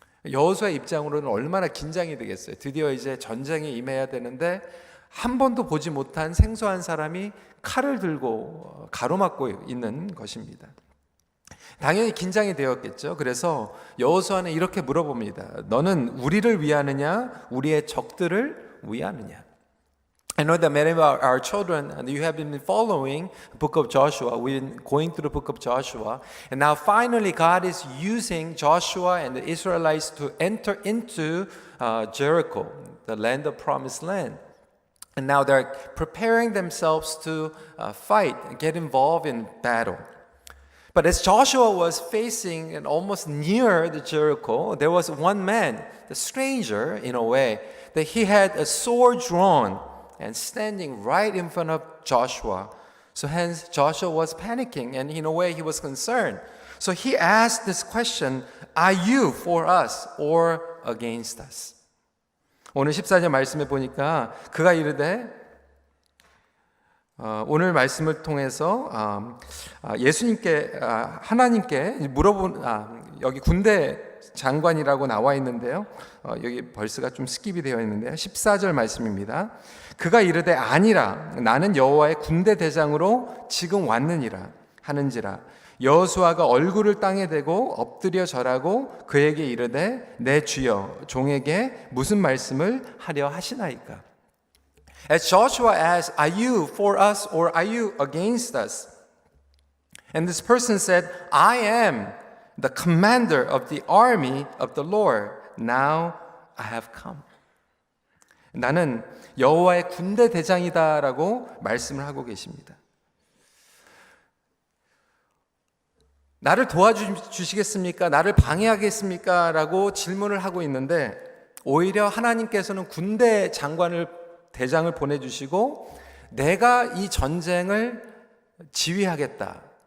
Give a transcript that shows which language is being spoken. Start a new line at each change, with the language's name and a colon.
Korean: 여호수아의 입장으로는 얼마나 긴장이 되겠어요. 드디어 이제 전쟁에 임해야 되는데 한 번도 보지 못한 생소한 사람이 칼을 들고 가로막고 있는 것입니다. 당연히 긴장이 되었겠죠. 그래서 여호수아는 이렇게 물어봅니다. 너는 우리를 위하느냐, 우리의 적들을 위하느냐?
English: I know that many of our children, you have been following the book of Joshua. We've been going through the book of Joshua. And now finally God is using Joshua and the Israelites to enter into Jericho, the land of promised land. And now they're preparing themselves to fight, get involved in battle. But as Joshua was facing and almost near the Jericho, there was one man, the stranger in a way, that he had a sword drawn and standing right in front of Joshua. So hence Joshua was panicking and in a way he was concerned. So he asked this question, are you for us or against us?
Korean: 오늘 14절 말씀에 보니까 그가 이르되 오늘 말씀을 통해서 예수님께 하나님께 물어본 여기 군대 장관이라고 나와 있는데요. 여기 벌스가 좀 스킵이 되어 있는데요. 14절 말씀입니다. 그가 이르되 아니라 나는 여호와의 군대 대장으로 지금 왔느니라 하는지라. 여호수아가 얼굴을 땅에 대고 엎드려 절하고 그에게 이르되 내 주여 종에게 무슨 말씀을 하려 하시나이까?
English: As Joshua asked, are you for us or are you against us? And this person said, I am the commander of the army of the Lord. Now I have come.
Korean: 나는 여호와의 군대 대장이다라고 말씀을 하고 계십니다. 나를 도와주시겠습니까? 나를 방해하겠습니까? 라고 질문을 하고 있는데 오히려 하나님께서는 군대 대장을 보내주시고 내가 이 전쟁을 지휘하겠다.